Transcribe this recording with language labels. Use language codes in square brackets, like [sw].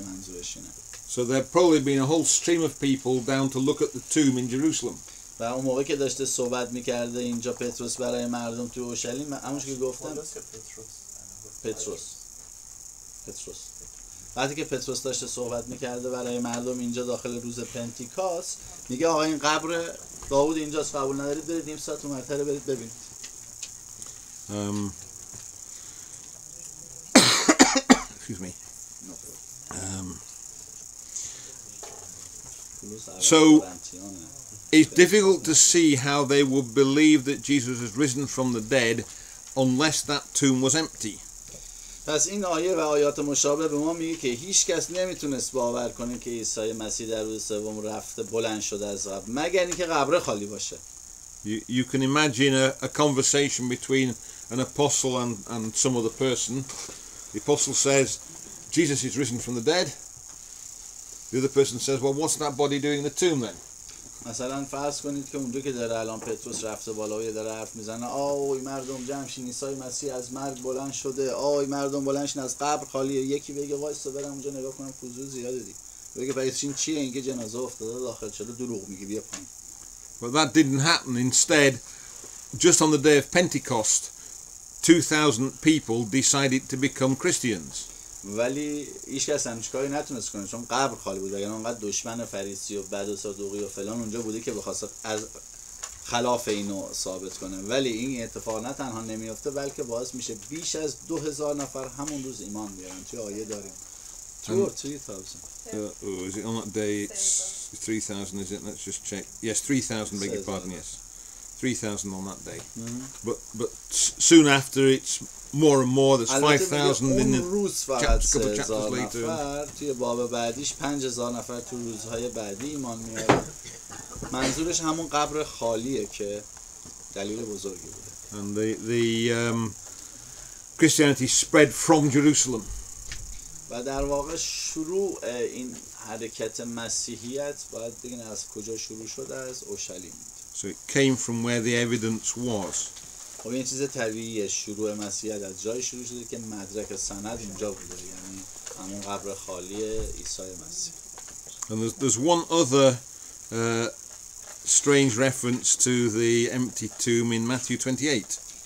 [fa] منظورش اینه. [en] So there'd probably been a whole stream of people down to look at the tomb in Jerusalem. [fa] و اون موقعی که داشته صحبت میکرده اینجا پتروس برای مردم تو اورشلیم، همونش که گفتم پتروس وقتی که پتروس داشته صحبت میکرده برای مردم اینجا داخل روز پنتیکاست، میگه آقا این قبر داوود اینجاست، قبول ندارید برید نیم ساعت اونورتر برید ببینید. [en] Excuse me. So it's difficult to see how they would believe that Jesus has risen from the dead unless that tomb was empty. [fa] پس این آیه و آیات مشابه به ما میگه که هیچ کس نمیتونست باور کنه که عیسی مسیح در روز سوم رفته بلند شده از قبر مگر اینکه قبر خالی باشه. [en] You can imagine a conversation between an apostle and some other person. The apostle says, Jesus is risen from the dead. The other person says, well, what's that body doing in the tomb then? [fa] مثلا فرض کنید که اونجا که داره الان پتروس رفته بالا و داره حرف میزنه، آی مردم جمع شین، عیسی مسیح از مرگ بلند شده، آی مردم بلند شین، از قبر خالیه. یکی بگه وایسا برم اونجا نگاه کنم، فضول زیاده دیگه. بگه پس این چیه؟ این که جنازه افتاده داخل شده، دروغ میگی، بیا پایین. [en] But that didn't happen. Instead, just on the day of Pentecost, 2,000 people decided to become Christians. [fa] ولی هیچ کس همچین کاری نتونست کنه چون قبر خالی بود. اگر اونقدر دشمن فریسی و بد و صدوقی و فلان اونجا بوده که بخواست از خلاف اینو ثابت کنه. ولی این اتفاق نه تنها نمیفته بلکه باعث میشه بیش از 2,000 نفر همون روز ایمان بیارن. توی آیه داریم 2 or 3,000. [en] Is it on that day? It's 3,000, is it? Let's just check. Yes, 3,000. Beg your pardon. Yes, 3,000 on that day. But soon after, it's more and more. There's 5,000 in the couple of chapters later. [fa] توی باب بعدیش 5,000 نفر تو روزهای بعدی ایمان میارن. منظورش همون قبر خالیه که دلیل بزرگی بوده. [en] And the Christianity spread from Jerusalem. [fa] و در واقع شروع این حرکت مسیحیت باید بگین از کجا شروع شده؟ از اورشلیم. [en] So it came from where the evidence was. [fa] خب این چیز طبیعیه، شروع مسیحیت از جای شروع شده که مدرک سند اونجا بوده، یعنی همون قبر خالی عیسی مسیح. [en] And there's one other strange reference to the empty tomb in Matthew 28.